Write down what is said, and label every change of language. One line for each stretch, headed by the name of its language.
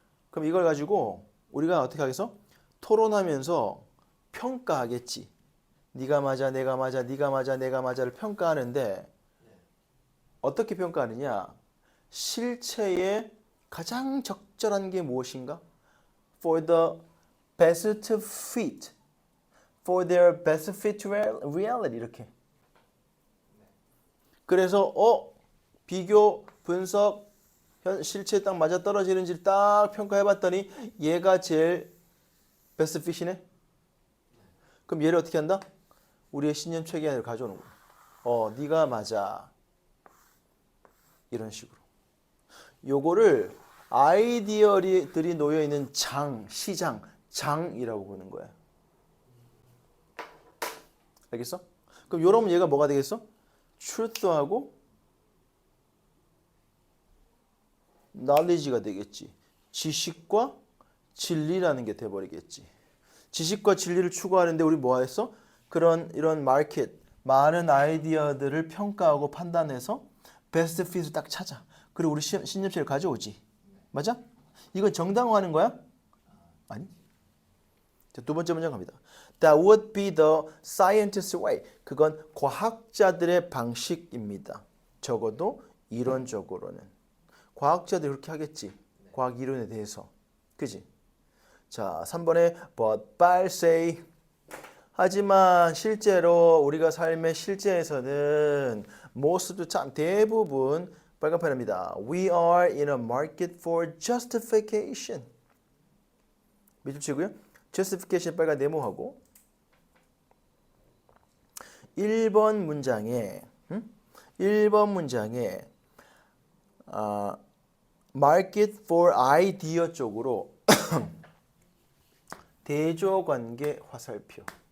Korean: 그럼 이걸 가지고 우리가 어떻게 하겠어? 토론하면서 평가하겠지. 네가 맞아, 내가 맞아, 네가 맞아, 내가 맞아를 평가하는데 어떻게 평가하느냐? 실체에 가장 적절한 게 무엇인가?
English: For the best fit. For their best fit to reality.
Korean: 이렇게. 그래서 비교, 분석, 실체에 딱 맞아 떨어지는지를 딱 평가해봤더니 얘가 제일 베스트 핏이네. 그럼 얘를 어떻게 한다? 우리의 신념 체계 안으로 가져오는 거야. 네가 맞아. 이런 식으로. 요거를 아이디어들이 놓여있는 시장, 장이라고 보는 거야. 알겠어? 그럼 요러면 얘가 뭐가 되겠어? truth하고 knowledge가 되겠지. 지식과 진리라는 게 돼버리겠지. 지식과 진리를 추구하는데 우리 뭐 했어? 그런 이런 마켓 많은 아이디어들을 평가하고 판단해서 베스트 핏을 딱 찾아. 그리고 우리 신념체를 가져오지. 맞아? 이건 정당화하는 거야? 아니. 자, 두 번째 문장 갑니다.
English: That would be the scientist's way.
Korean: 그건 과학자들의 방식입니다. 적어도 이론적으로는. 과학자들이 그렇게 하겠지. 과학 이론에 대해서. 그지? 자, 3번에 but Bal say 하지만 실제로 우리가 삶의 실제에서는 모습도 참 대부분 빨간펜입니다.
English: We are in a market for justification.
Korean: 밑줄 치고요. justification 빨간 네모하고 1번 문장에 1번 문장에
English: market for idea
Korean: 쪽으로 대조관계 화살표.